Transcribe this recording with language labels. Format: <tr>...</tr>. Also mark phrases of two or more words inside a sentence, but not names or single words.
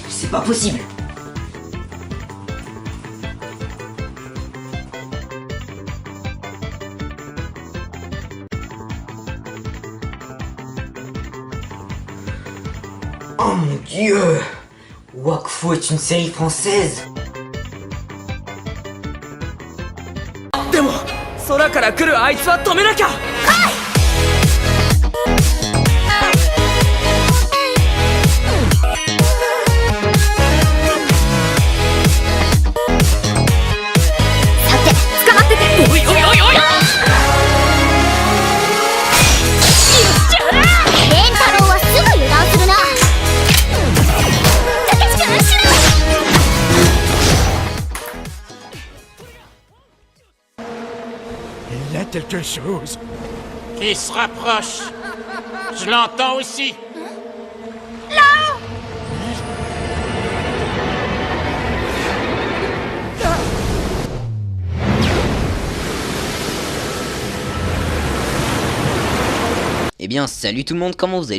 <fr>pas possible. Oh mon dieu! Wakfu est une série française.</fr> <ja>でも空から来るあいつは止めなきゃ。さて捕まってて。おいおいおいおい。レンタロウはすぐ油断するな。たけし君後ろ。</ja> <fr>Il y a quelque chose. Qui se rapproche. Je l'entends aussi. Eh bien salut tout le monde, comment vous allez?</fr>